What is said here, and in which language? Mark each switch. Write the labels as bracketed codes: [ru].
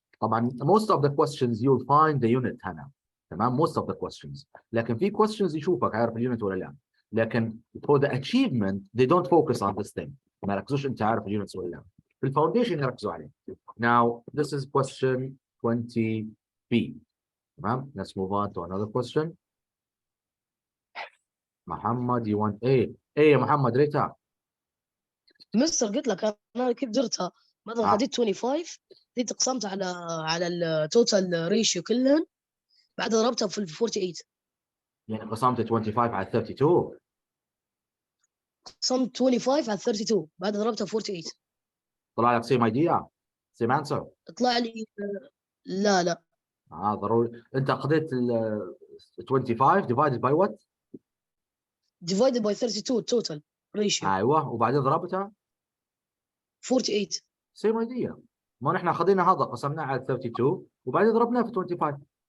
[ar] طبعا [en] most of the questions you'll find the unit [ar] هنا تمام [en] most of the questions [ar] لكن في questions يشوفك عارف اليونت ولا لا لكن [en] for the achievement they don't focus on this thing [ar] ما يركزوش انت عارف اليونتس ولا لا في الفاونديشن يركزوا عليه. [en] Now this is question 20B. تمام let's move on to another question. Muhammad you want A يا Muhammad Rita. [ar] مستر قلت لك انا كيف درتها مثلا خديت 25 دي قسمت على التوتال ريشيو كلهم بعدها ضربتها في 48 يعني قسمت 25 على 32 قسمت 25 على 32 بعدها ضربتها في 48 طلع لك [en] same idea same answer. [ar] طلع لي لا ضروري انت خذيت ال 25 [en] divided by what؟ divided by 32 total ratio [ar] ايوه وبعدين ضربتها 48 [en] same idea. [ar] ما نحن خذينا هذا قسمناه على 32 وبعدين ضربناه في 25.